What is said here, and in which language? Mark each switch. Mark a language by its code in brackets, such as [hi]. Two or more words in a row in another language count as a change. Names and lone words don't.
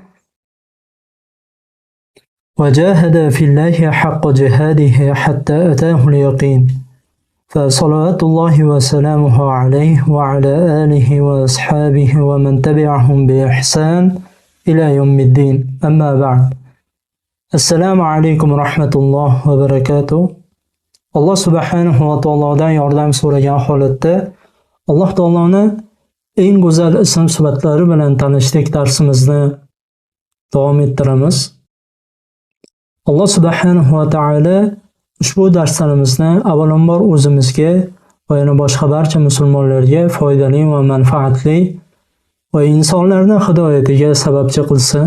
[ar] وجاهد في الله حق جهاده حتى أتاه اليقين فصلوات الله وسلامه عليه وعلى آله وأصحابه ومن تبعهم بإحسان إلى يوم الدين أما بعد السلام عليكم ورحمة الله وبركاته. [uz] Alloh subhanahu va taolodan yordam so'ragan holatda Alloh taoloni eng go'zal ism sifatlari bilan tanishlik darsimizni davom ettiramiz. Alloh subhanahu va taolo ushbu darslarimizni avvalambor o'zimizga va yana boshqa barcha musulmonlarga foydali va manfaatli va insonlarning hidoyatiga sababchi qilsin.